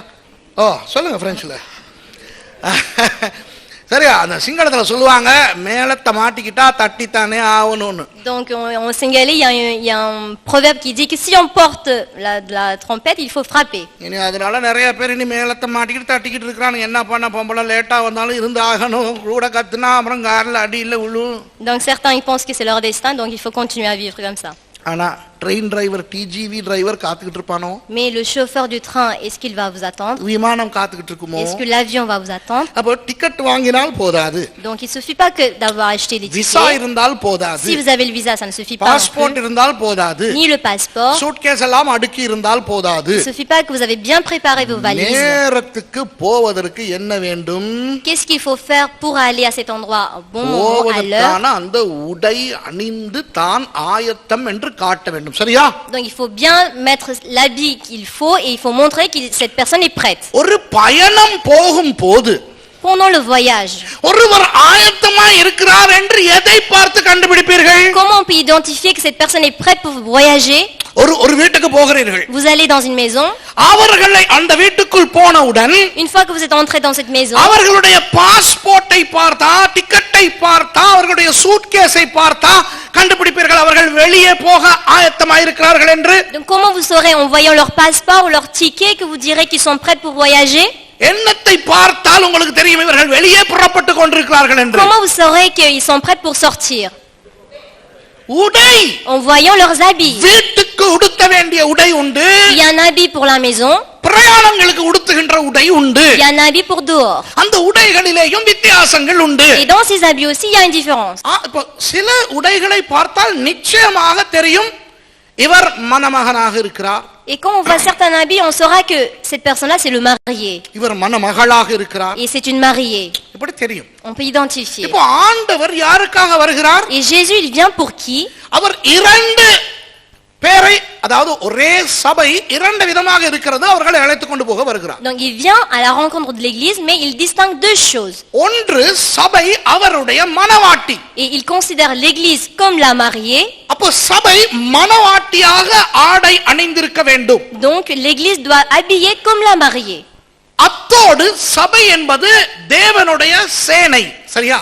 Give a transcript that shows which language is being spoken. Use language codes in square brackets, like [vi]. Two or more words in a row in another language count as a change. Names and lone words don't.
[ta] சொல்லுங்க பிரெஞ்சுல. சரியா? அந்த சிங்களத்துல சொல்லுவாங்க மேலத்தை மாட்டிக்கிட்டா தட்டித்தானே ஆவணும்னு. [fr] Donc en singalais il y a un proverbe qui dit que si on porte la trompette, il faut frapper. [ta] இனி அதனால நிறைய பேர் இனி மேலத்தை மாட்டிக்கிட்டு தட்டிக்கிட்டு இருக்காங்க. என்ன பண்ண பொம்பளை லேட்டா வந்தாலும் இருந்து ஆகணும். கூட கத்துனா அப்புறம் கார்ல அடியில விழும். [fr] Donc certains ils pensent que c'est leur destin, donc il faut continuer à vivre comme ça. [ta] ஆனா [en] train driver [ta] டிஜிவி டிரைவர் காத்துக்கிட்டு இருப்பானோ? [fr] Mais le chauffeur du train, est-ce qu'il va vous attendre? [ta] விமானம் காத்துக்கிட்டு இருக்குமோ? [fr] Est-ce que l'avion va vous attendre? [ta] அப்போ டிக்கெட் வாங்கினால் போதாது. [fr] Donc il suffit pas que d'avoir acheté les [ta] விசா [fr] tickets. [ta] இருந்தால் போதாது. [fr] Si vous avez le visa, ça ne suffit pas. [ta] பாஸ்போர்ட் இருந்தால் போதாது. [fr] Ni le passeport. [ta] சூட்கேஸ் எல்லாம் அடுக்கி இருந்தால் போதாது. [fr] Il suffit pas que vous avez bien préparé vos valises. [ta] நேரத்துக்கு போவதற்கு என்ன வேண்டும்? [fr] Qu'est-ce qu'il faut faire pour aller à cet endroit au bon moment, à l'heure? [ta] போவதற்கான அந்த உடை அணிந்து தான் ஆயத்தம் என்று காட்ட வேண்டும். சரியா? [fr] Donc il faut bien mettre l'habit qu'il faut et il faut montrer que cette personne est prête. [ta] ஒரு பயணம் போகும் போது [fr] pendant le voyage. [ta] ஒருவர் ஆயத்தமாய் இருக்கிறார் என்று எதை பார்த்து கண்டுபிடிப்பீர்கள்? [fr] Comment on peut identifier que cette personne est prête pour voyager? [ta] ஒரு வீட்டுக்கு போகிறீர்கள். [fr] Vous allez dans une maison. [ta] அவர்களை அந்த வீட்டுக்குள் போனவுடன் [fr] Une fois que vous êtes entré dans cette maison, [ta] அவர்களுடைய பாஸ்போர்ட்டை பார்த்தா, டிக்கெட்டை பார்த்தா, அவர்களுடைய சூட்கேஸை பார்த்தா கண்டுபிடிப்பீர்கள் அவர்கள் வெளியே போக ஆயத்தமாய் இருக்கிறார்கள் என்று. [fr] donc comment vous saurez en voyant leur passeport ou leur ticket que vous direz qu'ils sont prêts pour voyager? [ta] எண்ணத்தை பார்த்தால் உங்களுக்கு தெரியும் இவர்கள் வெளியே புறப்பட்டு கொண்டிருக்கிறார்கள் என்று. [fr] Comment vous saurez qu'ils sont prêts pour sortir? [ta] உடை, [fr] En voyant leurs habits. [ta] வீட்டுக்கு உடுத்த வேண்டிய உடை உண்டு, [fr] Il y a un habit pour la maison, [ta] பிரயாணங்களுக்கு உடுத்துகின்ற உடை உண்டு. [fr] il y a un habit pour dehors. [ta] அந்த உடைகளிலேயும் வித்தியாசங்கள் உண்டு. [fr] Et dans ces habits aussi, il y a une différence. [ta] இப்போ சில உடைகளை பார்த்தால் நிச்சயமாக தெரியும் இவர் மணமகனாக இருக்கிறார், [fr] Et quand on voit certains habits, on saura que cette personne-là, c'est le marié. [ta] இவர் மணமகளாக இருக்கிறார், [fr] Et c'est une mariée. [ta] இப்படி தெரியும். [fr] On peut identifier. [ta] இப்போ ஆண்டவர் யாருக்காக வருகிறார்? [fr] Et Jésus, il vient pour qui? [ta] அவர் இரண்டு பேரை, அதாவது ஒரே சபை இரண்டு விதமாக இருக்கிறது, அவர்களை அழைத்துக் கொண்டு போக வருகிறார். [fr] Donc il vient à la rencontre de l'église, mais il distingue deux choses. [ta] ஒன்று சபை அவருடைய மணவாட்டி. [fr] Et il considère l'église comme la mariée. [ta] அப்போ சபை மணவாட்டியாக ஆடை அணிந்திருக்க வேண்டும். [fr] Donc l'église doit habiller comme la mariée. [ta] அத்தோடு சபை என்பது தேவனுடைய சேனை, சரியா?